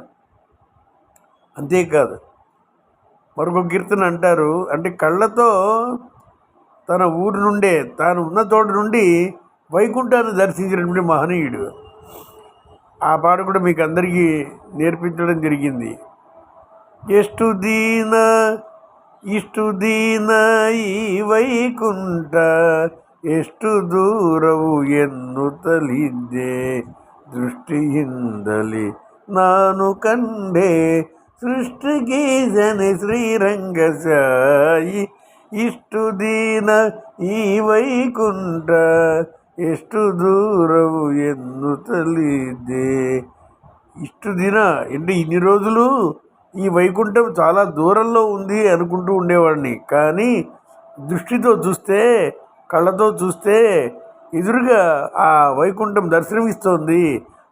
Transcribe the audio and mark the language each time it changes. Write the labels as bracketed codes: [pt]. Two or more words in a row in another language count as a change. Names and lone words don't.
[te] అంతేకాదు, మరొక కీర్తన అంటారు, అంటే కళ్ళతో తన ఊరు నుండే, తాను ఉన్న తోట నుండి వైకుంఠాన్ని దర్శించినటువంటి మహనీయుడు. ఆ పాట కూడా మీకు అందరికీ నేర్పించడం జరిగింది. [kn] ಇಷ್ಟು ದೀನ ಈ ವೈಕುಂಠ, ಎಷ್ಟು ದೂರವು ಎನ್ನುತ್ತಲಿದ್ದೆ, ದೃಷ್ಟಿಯಿಂದಲೇ ನಾನು ಕಂಡೆ ಸೃಷ್ಟಿಗೀಸನೆ ಶ್ರೀರಂಗಸಾಯಿ. ಇಷ್ಟು ದೀನ ಈ ವೈಕುಂಠ, ಎಷ್ಟು ದೂರವು ಎನ್ನುತಲಿದ್ದೆ. ಇಷ್ಟು ದಿನ [te] అంటే ఇన్ని రోజులు ఈ వైకుంఠం చాలా దూరంలో ఉంది అనుకుంటూ ఉండేవాడిని. కానీ దృష్టితో చూస్తే, కళ్ళతో చూస్తే ఎదురుగా ఆ వైకుంఠం దర్శనమిస్తోంది.